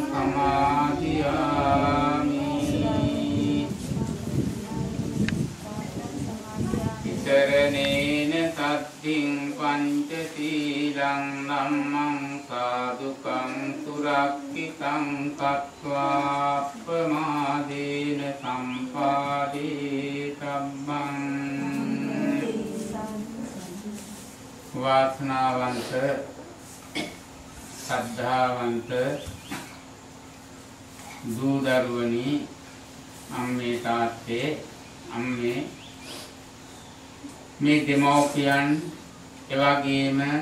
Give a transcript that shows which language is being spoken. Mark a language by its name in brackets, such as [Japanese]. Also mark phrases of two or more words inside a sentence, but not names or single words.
[Pali] සමාදියාමි ඉතරණේන සත්තිං පංචශීලං ධම්මං සාදුකං සුරක්ඛිතං කତ୍වා අප්පමාදේන සම්පාදේ තබ්බං වාසනාවන්ත [Sinhala] සද්ධාවන්ත දූ දරුවනි අම්මේ තාත්තේ අම්මේ මේ දෙමෝපියන් එවැගේම